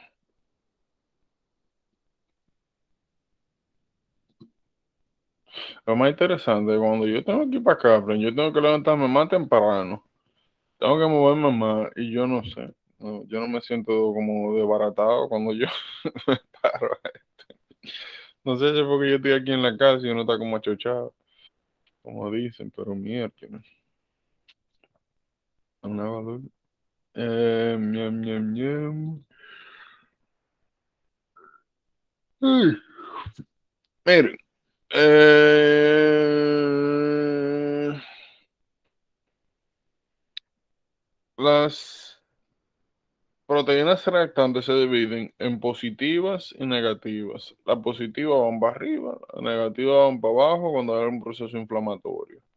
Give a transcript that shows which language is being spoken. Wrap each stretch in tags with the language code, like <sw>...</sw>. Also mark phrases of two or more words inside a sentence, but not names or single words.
<es>Lo más interesante, cuando yo tengo que ir para Capri, yo tengo que levantarme más temprano, tengo que moverme más, y yo no sé, yo no me siento como desbaratado cuando yo me paro. No sé si es porque yo estoy aquí en la casa y uno está como achochado, como dicen, pero mierda, una valor. Ñam, ñam, ñam. Ay, miren, eh, las proteínas reactantes se dividen en positivas y negativas. Las positivas van para arriba, las negativas van para abajo cuando hay un proceso inflamatorio.</es>